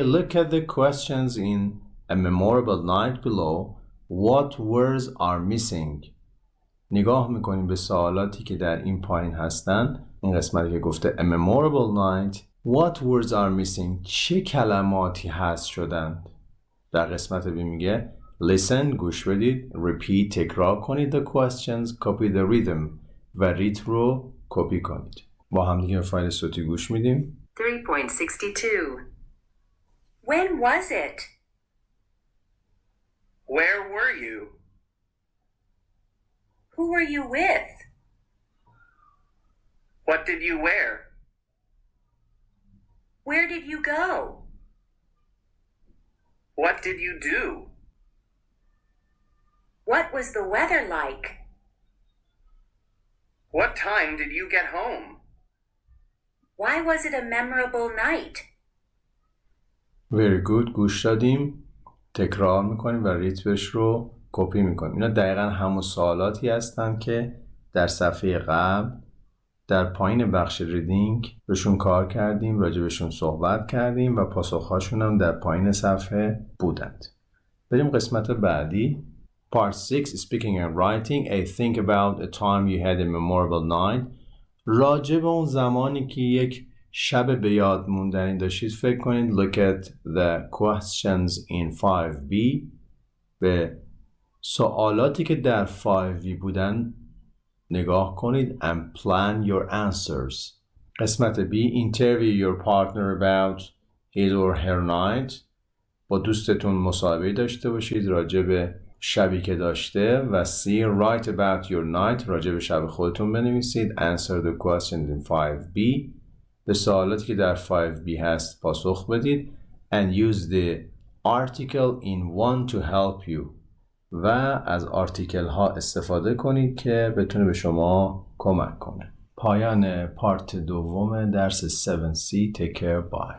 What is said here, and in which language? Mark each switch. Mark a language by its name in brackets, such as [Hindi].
[English] Look at the questions in a memorable night below. What words are missing? [Persian] نگاه میکنیم به سوالاتی که در این پایین هستن. این قسمتی که گفته [English] A memorable night. What words are missing? [Persian] چه کلماتی حذف شدند؟ در قسمت بی میگه Listen, گوش بدید. [English] Repeat, [Persian] تکرار کنید [English] the questions. Copy the rhythm [Persian] و ریت رو کپی کنید. با هم دیگه فایل صوتی گوش میدیم. 3.62 [English] When was it? Where were you? Who were you with? What did you wear? Where did you go? What did you do? What was the weather like? What time did you get home? Why was it a memorable night? Very good. [Persian] گوش دادیم. تکرار میکنیم و ریتمش رو کپی میکنیم. اینا دقیقا همون سوالاتی هستن که در صفحه قبل در پایین بخش ریدینگ بهشون کار کردیم، راجع بهشون صحبت کردیم و پاسخهاشون هم در پایین صفحه بودند. بریم قسمت بعدی. [English] Part 6 Speaking and Writing. A think about a time you had a memorable night. [Persian] راجع به اون زمانی که یک شب به یاد موندنی داشتید فکر کنید. [English] Look at the questions in 5B. [Persian] به سوالاتی که در 5B بودن نگاه کنید [English] and plan your answers. قسمت B Interview your partner about his or her night. [Persian] با دوستتون مصاحبه داشته باشید راجع به شبی که داشته. [English] و C Write about your night. [Persian] راجع به شب خودتون بنویسید. [English] Answer the questions in 5B. [Persian] به سوالاتی که در 5B هست پاسخ بدید. [English] And use the article in 1 to help you. [Persian] و از آرتیکل ها استفاده کنید که بتونه به شما کمک کنه. پایان پارت دوم درس 7C. [English] Take care. Bye.